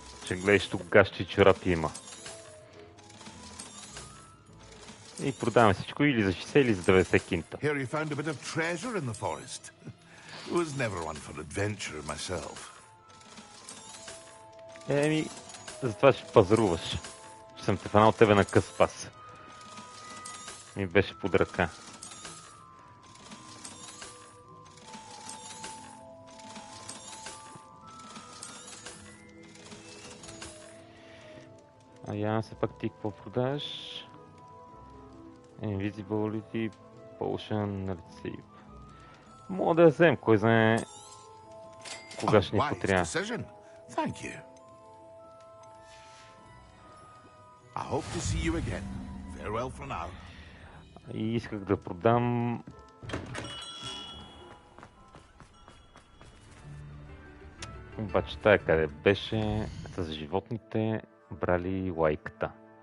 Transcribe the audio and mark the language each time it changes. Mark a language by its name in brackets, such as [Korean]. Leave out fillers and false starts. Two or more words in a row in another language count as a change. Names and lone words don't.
[Bulgarian] Ще гледаш тук гащи чорапи има. И продаваме всичко или за 60, или за 90 кинта. [English] Here you found a bit of treasure in the forest. Was never one for adventure myself. [Bulgarian] Еми, затова ще пазаруваш. Ще съм те фанал тебе на къс пас. Ми беше под ръка. А я се пак ти какво продаш? [English] Invisibility Potion Receive. [Bulgarian] Мога да я взем, кой знае кога ще ни потрябва. [English] Thank you. I hope to see you again. Farewell for now. [Bulgarian] И исках да продам... Обаче тая къде беше с животните брали лайката.